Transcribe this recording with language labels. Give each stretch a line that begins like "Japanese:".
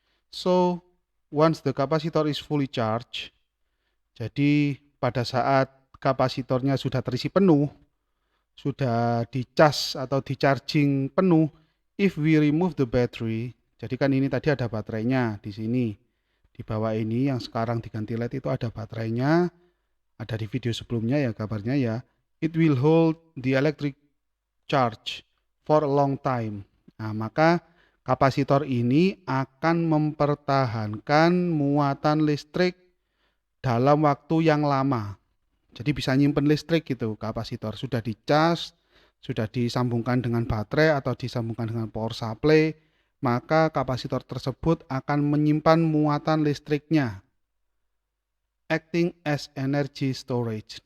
English: So, once the capacitor is fully charged,
Indonesian: jadi pada saat kapasitornya sudah terisi penuh, sudah dicas atau di-charging penuh,
English: if we remove the battery,
Indonesian: jadi kan ini tadi ada baterainya di sini. Di bawah ini yang sekarang diganti LED itu ada baterainya, ada di video sebelumnya ya kabarnya ya.
English: It will hold the electric charge for a long time.
Indonesian: Nah, maka kapasitor ini akan mempertahankan muatan listrik dalam waktu yang lama. Jadi bisa nyimpen listrik gitu, kapasitor sudah dicas, sudah disambungkan dengan baterai atau disambungkan dengan power supply, maka kapasitor tersebut akan menyimpan muatan listriknya.
English: Acting as energy storage.